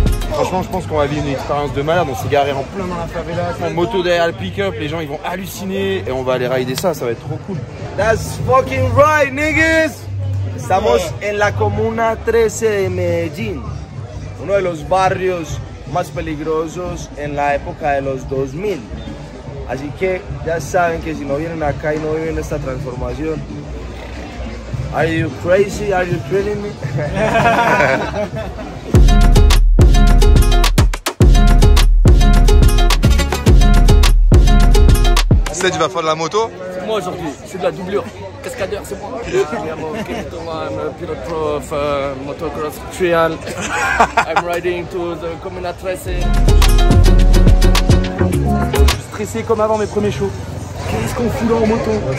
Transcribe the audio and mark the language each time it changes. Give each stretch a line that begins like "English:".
French: Franchement, je pense qu'on va vivre une expérience de malade. On s'est garé en plein dans la favela, en moto derrière le pick-up, les gens ils vont halluciner et on va aller rider ça, ça va être trop cool.
English: That's fucking right, niggas.
Spanish: Estamos en la Comuna 13 de Medellín, uno de los barrios más peligrosos en la época de los 2000. Así que ya saben que si no vienen acá y no viven esta transformación, are you crazy?
English: Are you killing me?
French: Tu vas faire de la moto? C'est moi aujourd'hui, je suis de la doublure. Cascadeur, c'est moi.
English: I'm a pilot pro of motocross trial. I'm riding to the Comuna 13.
French: Je suis stressé comme avant mes premiers shows. Qu'est-ce qu'on fout là en moto?